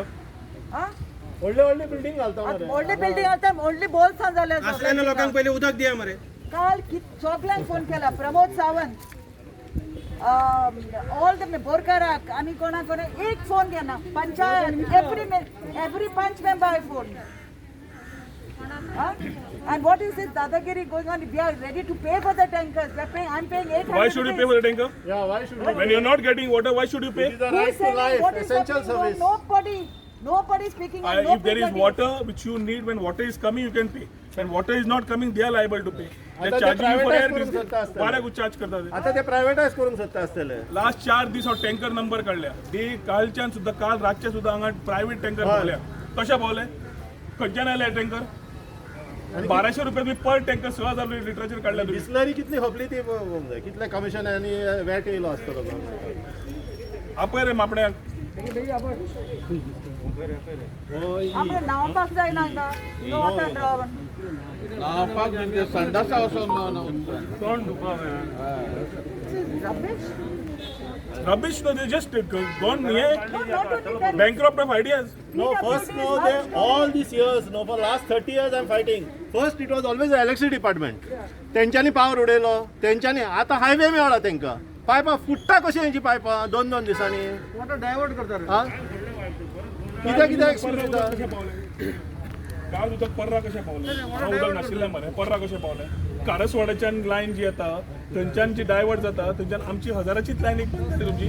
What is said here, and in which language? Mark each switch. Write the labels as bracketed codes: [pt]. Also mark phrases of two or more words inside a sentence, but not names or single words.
[kok] व्हडले बिल्डिंग घालता व्हडली बिल्डिंग आता व्हडली बोल्सां जाल्यार असल्या लोकांक पयलीं उदक दिया मरे. काल सगळ्यांक फोन केला, प्रमोद सावंत, [en] all the [kok] बोरकाराक आनी कोणाक एक फोन घेना. [en] पंचायत every panch member I phone. And what is this dadagiri going on? We are ready to pay for the tankers. We are paying. I'm paying 800. Why should you pay for the tanker? Yeah, why should you? When you're not getting water, why should you pay? These are Who right is to saying life, what is essential happening? service. Nobody is speaking. And If there is water which you need, when water is coming, you can pay. When water is not coming, they are liable to pay. They [kok] आता [en] charge [kok] ते [en] you for air. [kok] privatize करून सोदता आसतले. वाऱ्याक चार्ज करतात. आता ते प्रायव्हेटायज करून सोदता आसतले. लास्ट 4 दीस हांव टँकर नंबर काढल्या. ते कालच्यान सुद्धा काल रातचे सुद्धा हांगा प्रायव्हेट टँकर पावल्या. कशा पावले? खंयच्यान आयले टँकर? 1200 रुपया तुम्ही पर टँकर 6000 लिटराचेर काढल्या तुम्ही. बिस्लरी कितली खपली ती पळोवंक जाय. कितले कमिशन आनी वॅट येयलो आसतलो तो. आपय रे मापण्याक. आमकां न्हांवपाक जायना हांगा. [en] no water drawn. [kok] संडासा वचोन तोंड दुखोवप. [en] Rubbish. Rubbish, no, they just gone No, not only that. bankrupt of ideas. No, first no, they all these years, no, for last 30 years I'm fighting. First it was always the electricity department. [kok] तेंच्यांनी पावर उडयलो, तेंच्यांनी आतां हायवे मेळ्ळा तेंकां. पायपां फुट्टा कशी हेंची पायपां 2-2 दिसांनी. डायवर्ट करता. हा? कित्याक एक्सक्यूज पर्रा दिता? कशे पावले? काल उदक पर्रा कशे पावले? हांगा उदक नाशिल्लें मरे. पर्रा कशे पावले? कारसवाड्याच्यान लायन जी येता थंयच्यान जी डायवर्ट जाता थंयच्यान आमची हजाराचीच लायन एक बंद जाली तुमची.